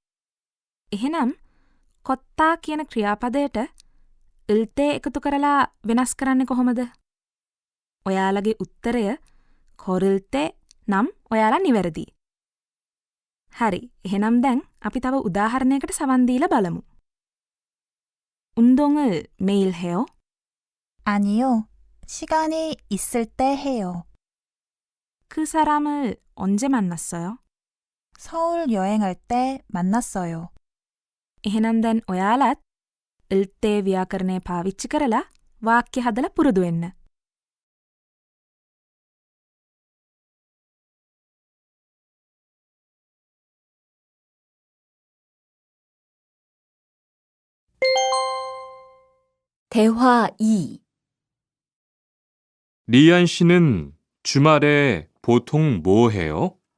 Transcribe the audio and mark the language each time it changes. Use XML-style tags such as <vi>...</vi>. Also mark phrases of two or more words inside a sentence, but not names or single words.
<si>එහෙනම් කොත්තා කියන ක්‍රියාපදයට ල්තේ එකතු කරලා වෙනස් කරන්නේ කොහොමද? ඔයාලගේ උත්තරය කොරිල්තේ නම් ඔයාලා නිවැරදි. හරි, එහෙනම් දැන් අපි තව උදාහරණයකට සවන් දීලා බලමු.</si> <ko>운동을 매일 해요? 아니요. 시간이 있을 때 해요. 그 사람을 언제 만났어요? 서울 여행할 때 만났어요.</ko> <si>එහෙනම් දැන් ඔයාලත් ල්තේ ව්‍යාකරණය පාවිච්චි කරලා වාක්‍ය හදලා පුරුදු වෙන්න.</si> <ko>대화 2. 리안 씨는 주말에 보통 뭐 해요?</ko>